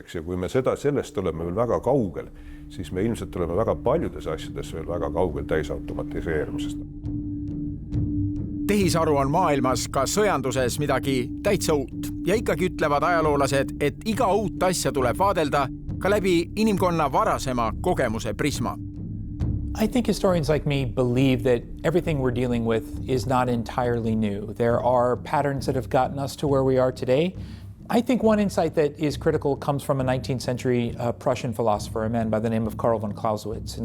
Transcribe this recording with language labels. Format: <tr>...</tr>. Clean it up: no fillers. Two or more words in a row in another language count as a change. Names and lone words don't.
<et>Ja kui me sellest oleme veel väga kaugel, siis me ilmselt oleme väga paljudes asjades veel väga kaugel täisautomatiseerimisest. Tehisaru on maailmas ka sõjanduses midagi täitsa uut ja ikkagi ütlevad ajaloolased, et iga uut asja tuleb vaadelda ka läbi inimkonna varasema kogemuse prisma.</et> <en>I think historians like me believe that everything we're dealing with is not entirely new. There are patterns that have gotten us to where we are today. I think one insight that is critical comes from a 19th century Prussian philosopher, a man by the name of Karl von Clausewitz.</en>